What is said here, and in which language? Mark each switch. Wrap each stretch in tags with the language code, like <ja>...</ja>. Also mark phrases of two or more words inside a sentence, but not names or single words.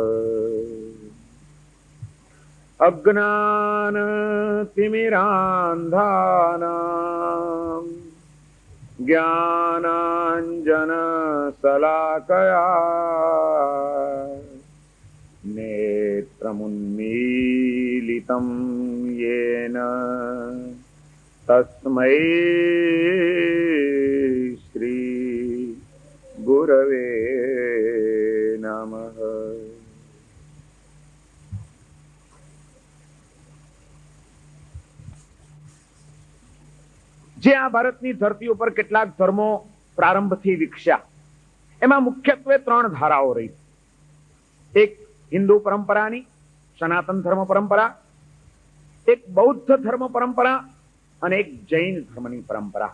<sa>अज्ञानतिमिरान्धानां ज्ञानाञ्जनशलाकया नेत्रमुन्मीलितं येन तस्मै श्री गुरवे नमः।</sa> <gu>જે આ ભારતની ધરતી ઉપર કેટલાક ધર્મો પ્રારંભથી વિકસ્યા, એમાં મુખ્યત્વે ત્રણ ધારાઓ રહી. એક હિન્દુ પરંપરાની સનાતન ધર્મ પરંપરા, એક બૌદ્ધ ધર્મ પરંપરા અને એક જૈન ધર્મની પરંપરા.</gu>